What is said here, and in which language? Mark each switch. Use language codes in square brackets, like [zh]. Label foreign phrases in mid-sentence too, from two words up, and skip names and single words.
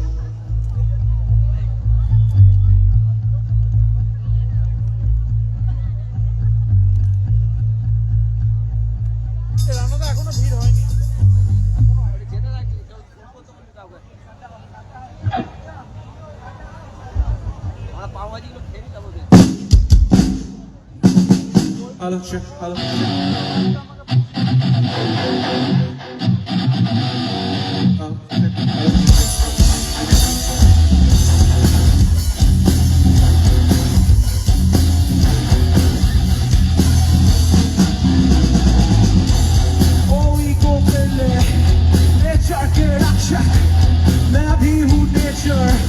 [bn] রান্নাতে এখনো ভিড় হয়নি। [en] Hello, check. Hello, check. Hello, check. Hello, check. [hi] कोई को मिले नेचर के रक्षक मैं भी हूँ नेचर